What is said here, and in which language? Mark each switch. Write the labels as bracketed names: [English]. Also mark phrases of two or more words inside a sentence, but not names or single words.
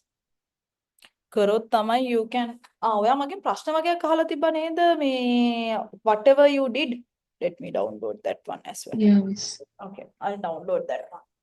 [Sinhala] කරොත් තමයි [English] you can [Sinhala] ඔයා මගෙන් ප්‍රශ්න වගේක් අහලා තිබ්බ නේද මේ [English] whatever you did. Let me download that one as well. Yeah, miss. Okay, I'll download that one.